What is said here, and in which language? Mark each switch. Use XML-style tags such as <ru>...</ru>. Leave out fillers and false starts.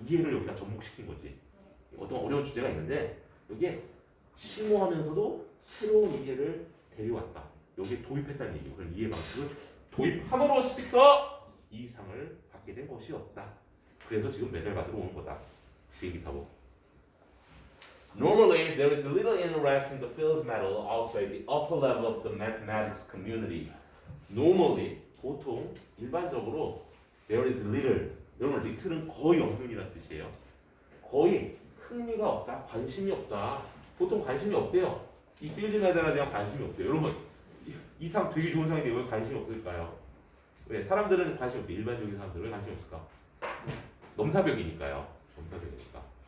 <ko>이해를 여기다 접목시킨 거지. 어떤 어려운 주제가 있는데 여기에 심오하면서도 새로운 이해를 데려왔다. 여기에 도입했다는 얘기예요. 그런 이해 방식을 도입함으로써 이 상을 받게 된 것이었다. 그래서 지금 메달 받으러 오는 거다. 비행기 타고.</ko> <en>Normally, there is little interest in the Fields Medal outside the upper level of the mathematics community. Normally,</en> <ko>보통 일반적으로</ko> <en>there is little.</en> <ko>여러분, little은 거의 없는이라는 뜻이에요. 거의 흥미가 없다, 관심이 없다. 보통 관심이 없대요. 이 필드 메달에 대한 관심이 없대요. 여러분, 이 상 되게 좋은 상인데 왜 관심이 없을까요? 왜 사람들은 관심 없대. 일반적인 사람들은 왜 관심이 없을까? 넘사벽이니까요. 넘사벽이니까.</ko>